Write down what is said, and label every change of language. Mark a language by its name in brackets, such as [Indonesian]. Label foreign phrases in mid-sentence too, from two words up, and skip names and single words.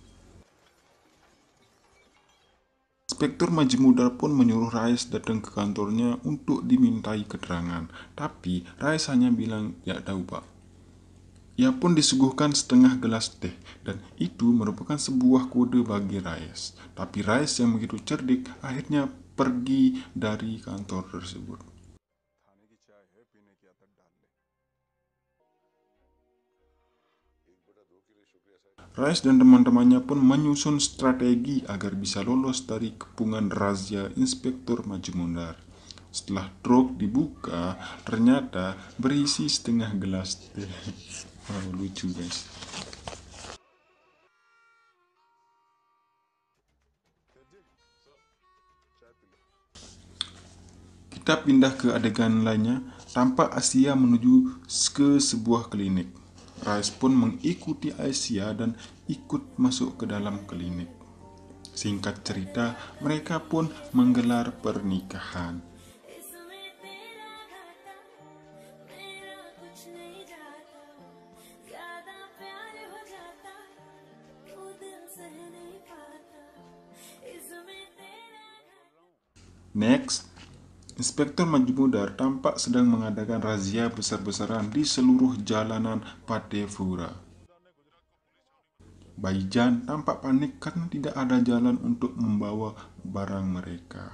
[Indonesian] Inspektur Majmudar pun menyuruh Raes datang ke kantornya untuk dimintai keterangan. Tapi Raes hanya bilang, "Ya tahu, Pak." Ia pun disuguhkan setengah gelas teh dan itu merupakan sebuah kode bagi Raes. Tapi Raes yang begitu cerdik akhirnya pergi dari kantor tersebut. [Hindi] थाने की चाय है, पीने की आदत डाल ले। 1/2 के लिए शुक्रिया साहब। [Indonesian] Raes dan teman-temannya pun menyusun strategi agar bisa lolos dari kepungan razia Inspektur Majmudar. Setelah truk dibuka, ternyata berisi setengah gelas teh. Wow, lucu guys. Kita pindah ke adegan lainnya. Tampak Asia menuju ke sebuah klinik. Raes pun mengikuti Asia dan ikut masuk ke dalam klinik. Singkat cerita, mereka pun menggelar pernikahan. [Hindi] इसमें तेरा घाटा मेरा कुछ नहीं जाता, ज्यादा प्यार हो जाता तो दिल सह नहीं पाता, [Indonesian] Next, Inspektur Majmudar tampak sedang mengadakan razia besar-besaran di seluruh jalanan Patefura. Baijan tampak panik karena tidak ada jalan untuk membawa barang mereka.